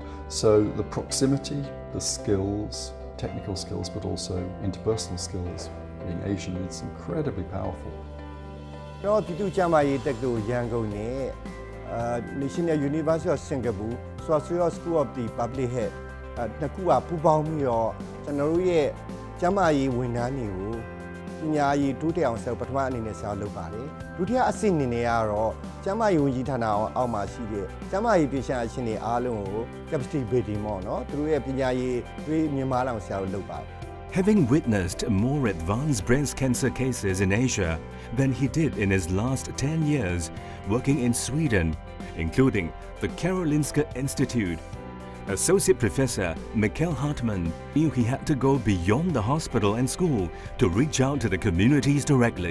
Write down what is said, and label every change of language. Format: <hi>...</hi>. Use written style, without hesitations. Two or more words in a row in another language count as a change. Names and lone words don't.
<en>So the proximity, the skills, technical skills, but also interpersonal skills, being Asian, is incredibly powerful. National University of Singapore, Swee School of the Public Health,</en> <my>နှစ်ခုကပူးပေါင်းပြီးတော့ကျွန်တော်တို့ရဲ့ကျန်းမာရေးဝန်ထမ်းတွေကိုပညာရေးတိုးတက်အောင်ဆက်ပထမအနေနဲ့ဆက်လုပ်ပါတယ်။ဒုတိယအဆင့်အနေနဲ့ကတော့ကျန်းမာရေးဝန်ကြီးဌာနအောက်မှာရှိတဲ့ကျန်းမာရေးပြည်ရှင်အရှင်တွေအားလုံးကို</my> <en>capacity building</en> <my>ပေါ့နော်သူတို့ရဲ့ပညာရေးတွေမြင့်မားအောင်ဆက်လုပ်ပါတယ်</my> <en>Having witnessed more advanced breast cancer cases in Asia than he did in his last 10 years working in Sweden, including the Karolinska Institute, Associate Professor Mikael Hartman knew he had to go beyond the hospital and school to reach out to the communities directly.</en>